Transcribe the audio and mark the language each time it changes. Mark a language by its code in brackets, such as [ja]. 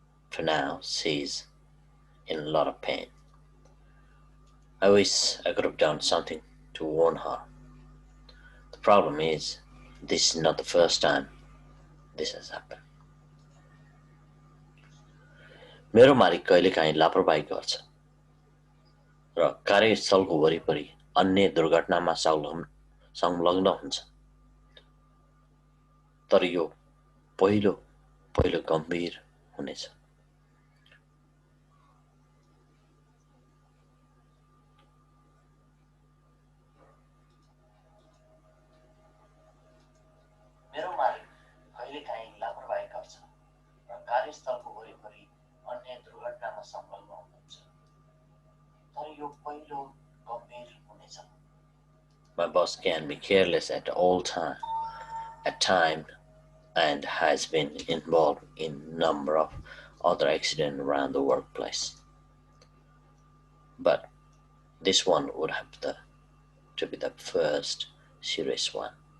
[en] For now, she's in a lot of pain. I wish I could have done something to warn her. The problem is, this is not the first time this has happened. [ne] मेरो मालिक कहिलेकाहीँ लापरवाही गर्छ र कार्यस्थलको वरिपरि अन्य दुर्घटनामा संलग्न हुन्छ। तर यो पहिलो गम्भीर हुनेछ। मेरो मालिक कहिलेकाहीँ लापरवाही गर्छ र कार्यस्थलको वरिपरि अन्य दुर्घटनामा संलग्न हुनुहुन्छ। तर यो पहिलो गम्भीर हुनेछ। [en] My boss can be careless at time and has been involved in a number of other accidents around the workplace. But this one would have to be the first serious one.